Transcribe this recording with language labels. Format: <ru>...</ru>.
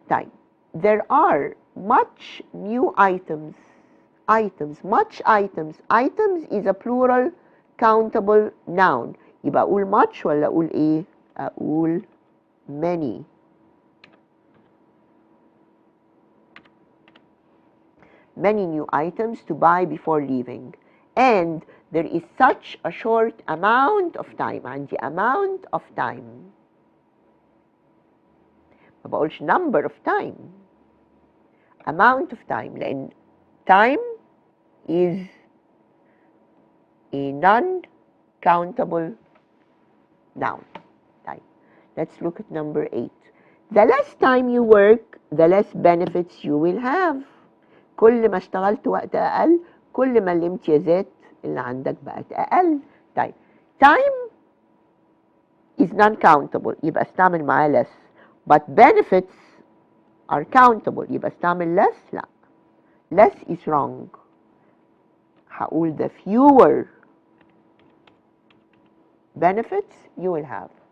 <en>طيب there are much new items. Much items. Items is a plural countable noun.</en> <ar>يبقى أقول much ولا أقول إيه؟ أقول many.</ar> <en>Many new items to buy before leaving. And there is such a short amount of time. عندي amount of time.</en> <ar>ما بقولش</ar> <en>number of time. Amount of time. لأن time is a non-countable noun. Time. Let's look at number 8. The less time you work, the less benefits you will have.</en> <ar>كل ما اشتغلت وقت أقل كل ما الامتيازات اللي عندك بقت أقل.</ar> <en>طيب time is non-countable</en> <ar>يبقى استعمل معاه</ar> <en>less. But benefits are countable</en> <ar>يبقى استعمل</ar> <en>less. لا. Less is wrong. هقول the fewer benefits you will have.</en>